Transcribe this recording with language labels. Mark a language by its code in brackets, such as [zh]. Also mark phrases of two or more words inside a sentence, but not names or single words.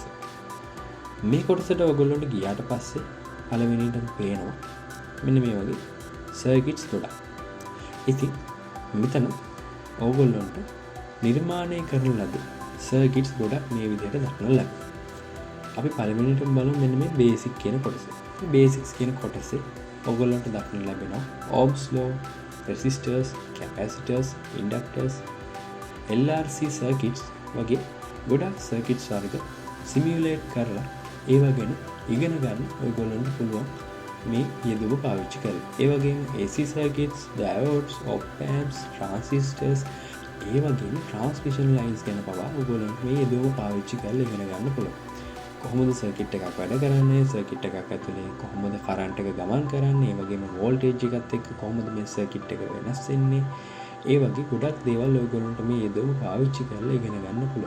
[si] මේ කොටසට ඔයගොල්ලන්ට ගියාට පස්සේ පළවෙනිටම පේනවා මෙන්න මේ වගේ සර්කිට්ස් ගොඩක්. ඉතින් මෙතන ඔයගොල්ලන්ට නිර්මාණය කරන ලද සර්කිට්ස් ගොඩක් මේ විදිහට දක්නට ලැබෙනවා. අපි පළවෙනිටම බලමු මෙන්න මේ බේසික් කියන කොටස. මේ බේසික්ස් කියන කොටසේ ඔයගොල්ලන්ට දක්නට ලැබෙනවා [en] ohms law, resistors, capacitors, inductors, LRC circuits [si] වගේ ගොඩක් circuits වර්ග simulate කරලා ඒවා ගැන ඉගෙන ගන්න ඔයගොල්ලන්ට පුළුවන් මේ යෙදුම පාවිච්චි කරලා. ඒ වගේම [en] AC circuits, diodes, op amps, transistors, [si] ඒ වගේම [en] transmission lines [si] ගැන පවා ඔයගොල්ලන්ට මේ යෙදුම පාවිච්චි කරලා ඉගෙන ගන්න පුළුවන්. කොහොමද සර්කිට් එකක් වැඩ කරන්නේ, සර්කිට් එකක් ඇතුලේ කොහොමද කරන්ට් එක ගමන් කරන්නේ, ඒ වගේම වෝල්ටේජ් එකත් එක්ක කොහොමද මේ සර්කිට් එක වෙනස් වෙන්නේ, ඒ වගේ ගොඩක් දේවල් ඔයගොල්ලන්ට මේ යෙදවුම පාවිච්චි කරලා ඉගෙන ගන්න පුළුවන්.